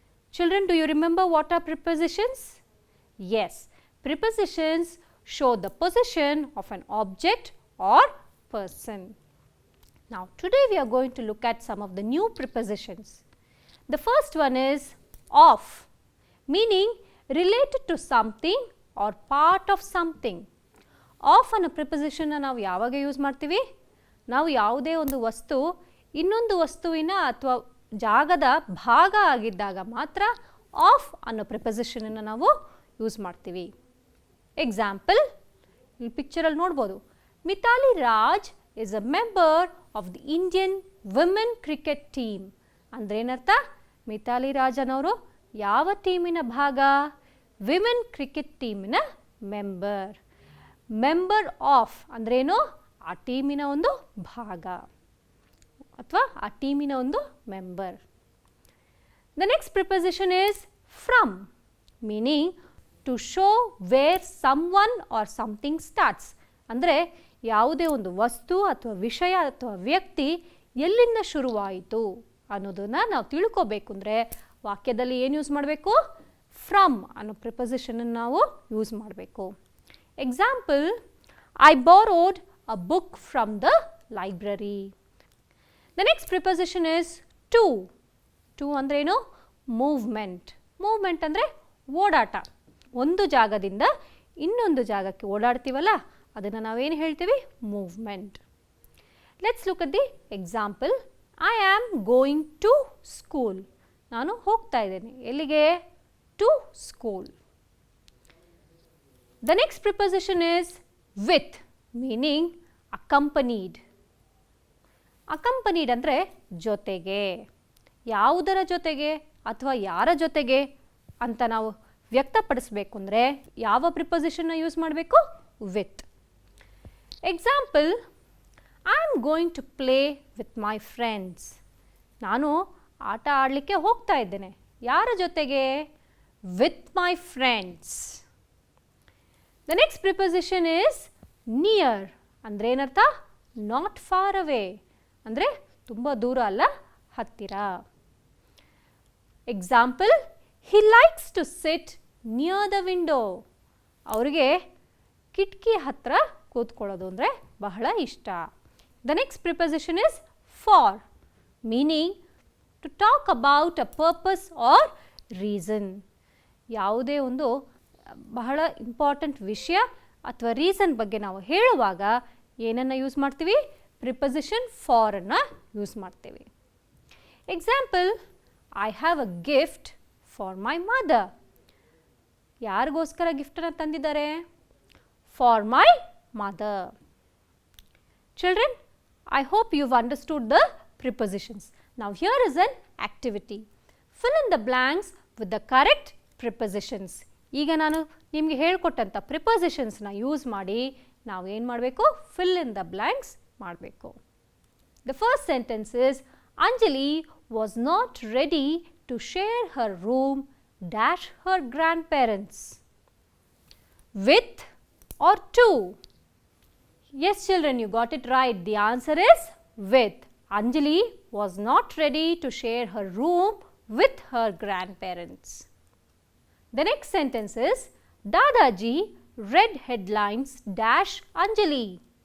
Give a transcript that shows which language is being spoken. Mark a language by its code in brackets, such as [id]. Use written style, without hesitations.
[en] Children, do you remember what are prepositions? Yes, prepositions show the position of an object or person. Now, today we are going to look at some of the new prepositions. The first one is of, meaning related to something or part of something. [kn] Of ಅನ್ನೋ ಪ್ರಿಪೊಸಿಷನ್ನ ನಾವು ಯಾವಾಗ use ಮಾಡ್ತೀವಿ? ನಾವು ಯಾವುದೇ ಒಂದು ವಸ್ತು ಇನ್ನೊಂದು ವಸ್ತುವಿನ ಅಥವಾ ಜಾಗದ ಭಾಗ ಆಗಿದ್ದಾಗ ಮಾತ್ರ ಆಫ್ ಅನ್ನೋ ಪ್ರಿಪೊಸಿಷನನ್ನು ನಾವು ಯೂಸ್ ಮಾಡ್ತೀವಿ. [en] example, [kn] ಈ ಪಿಕ್ಚರಲ್ಲಿ ನೋಡ್ಬೋದು, [en] Mithali Raj is a member of the Indian women cricket team. [kn] ಅಂದರೆ ಏನರ್ಥ? ಮಿತಾಲಿ ರಾಜ್ ಅನ್ನೋರು ಯಾವ ಟೀಮಿನ ಭಾಗ? Women cricket ಟೀಮಿನ member. Member of ಅಂದ್ರೇನು? ಆ ಟೀಮಿನ ಒಂದು ಭಾಗ ಅಥವಾ ಆ ಟೀಮಿನ ಒಂದು member. [en] The next preposition is from, meaning to show where someone or something starts. [kn] ಅಂದರೆ ಯಾವುದೇ ಒಂದು ವಸ್ತು ಅಥವಾ ವಿಷಯ ಅಥವಾ ವ್ಯಕ್ತಿ ಎಲ್ಲಿಂದ ಶುರುವಾಯಿತು ಅನ್ನೋದನ್ನು ನಾವು ತಿಳ್ಕೋಬೇಕು ಅಂದರೆ ವಾಕ್ಯದಲ್ಲಿ ಏನು ಯೂಸ್ ಮಾಡಬೇಕು? ಫ್ರಮ್ ಅನ್ನೋ ಪ್ರಿಪೊಸಿಷನನ್ನು ನಾವು ಯೂಸ್ ಮಾಡಬೇಕು. [en] Example, I borrowed a book from the library. The next preposition is to. [kn] To ಅಂದರೆ ಏನು? ಮೂವ್ಮೆಂಟ್. ಮೂವ್ಮೆಂಟ್ ಅಂದರೆ ಓಡಾಟ. ಒಂದು ಜಾಗದಿಂದ ಇನ್ನೊಂದು ಜಾಗಕ್ಕೆ ಓಡಾಡ್ತೀವಲ್ಲ ಅದನ್ನು ನಾವೇನು ಹೇಳ್ತೀವಿ? Movement. [en] Let's look at the example. I am going to school. [kn] ನಾನು ಹೋಗ್ತಾ ಇದ್ದೇನೆ. ಎಲ್ಲಿಗೆ? [en] To school. The next preposition is with, meaning accompanied. [kn] Accompanied ಅಂದರೆ ಜೊತೆಗೆ. ಯಾವುದರ ಜೊತೆಗೆ ಅಥವಾ ಯಾರ ಜೊತೆಗೆ ಅಂತ ನಾವು ವ್ಯಕ್ತಪಡಿಸಬೇಕು ಅಂದರೆ ಯಾವ ಪ್ರಿಪೊಸಿಷನ್ನ ಯೂಸ್ ಮಾಡಬೇಕು? With. [en] Example, I am going to play with my friends. [kn] ನಾನು ಆಟ ಆಡಲಿಕ್ಕೆ ಹೋಗ್ತಾ ಇದ್ದೇನೆ. ಯಾರ ಜೊತೆಗೆ? [en] With my friends. The next preposition is near. [kn] ಅಂದರೆ ಏನರ್ಥ? [en] not far away, [kn] ಅಂದರೆ ತುಂಬ ದೂರ ಅಲ್ಲ, ಹತ್ತಿರ. [en] Example, he likes to sit near the window. [kn] ಅವರಿಗೆ ಕಿಟಕಿ ಹತ್ರ ಕೂತ್ಕೊಳ್ಳೋದು ಅಂದರೆ ಬಹಳ ಇಷ್ಟ. [en] The next preposition is for, meaning to talk about a purpose or reason. [kn] ಯಾವುದೇ ಒಂದು ಬಹಳ ಇಂಪಾರ್ಟೆಂಟ್ ವಿಷಯ ಅಥವಾ ರೀಸನ್ ಬಗ್ಗೆ ನಾವು ಹೇಳುವಾಗ ಏನನ್ನು ಯೂಸ್ ಮಾಡ್ತೀವಿ? [en] preposition for [kn] ಅನ್ನು ಯೂಸ್ ಮಾಡ್ತೀವಿ. [en] Example, I have a gift for my mother. [kn] ಯಾರಿಗೋಸ್ಕರ ಗಿಫ್ಟನ್ನು ತಂದಿದ್ದಾರೆ? [en] For my mother. Children, I hope you've understood the prepositions. Now here is an activity. Fill in the blanks with the correct prepositions. [kn] ಈಗ ನಾನು ನಿಮಗೆ ಹೇಳಿಕೊಟ್ಟಂಥ ಪ್ರಿಪೊಸಿಷನ್ಸ್ನ use ಮಾಡಿ ನಾವು ಏನು ಮಾಡಬೇಕು? [en] Fill in the blanks ಮಾಡಬೇಕು. The first sentence is, Anjali was not ready to share her room dash her grandparents. With or to? Yes children, you got it right. The answer is with. Anjali was not ready to share her room with her grandparents. The next sentence is, Dadaji read headlines dash Anjali.